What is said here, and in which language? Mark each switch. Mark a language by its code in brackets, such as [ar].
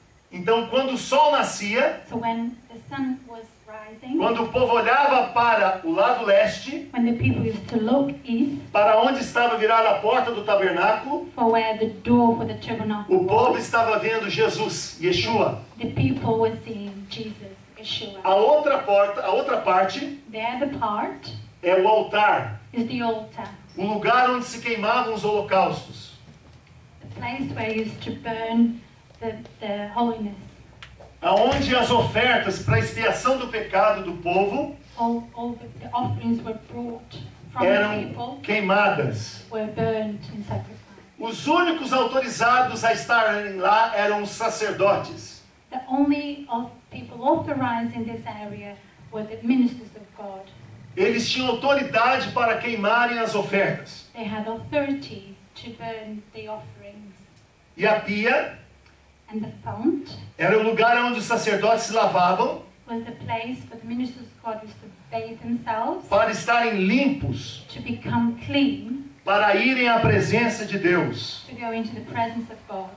[pt] Então, quando o sol nascia, [en] So when the sun was rising, [pt] quando o povo olhava para o lado leste, [en] when the people used to look east [pt] para onde estava virada a porta do tabernáculo, [en] for where the door for the tabernacle [pt] o povo [en] was, [pt] estava vendo Jesus, Yeshua. [en] the people were seeing Jesus, Yeshua. [pt] A outra parte [en] The other part [pt] é o altar, [en] is the altar, [pt] o lugar onde se queimavam os holocaustos. [en] the place where you used to burn the holiness. [pt] Aonde as ofertas para expiação do pecado do povo [en] All the offerings were brought from the [pt] eram [en] people, [pt] queimadas. [en] were burnt in sacrifice. [pt] Os únicos autorizados a estarem lá eram os sacerdotes. [en] The only people authorized in this area were the ministers of God. [pt] Eles tinham autoridade para queimarem as ofertas. [en] They had authority to burn the offerings. [pt] E a pia [en] And the font [pt] era o lugar onde os sacerdotes se lavavam [en] was the place for the ministers of God used to bathe themselves, [pt] para estarem limpos, [en] to become clean, [pt] para irem à presença de Deus. [en] to go into the presence of God,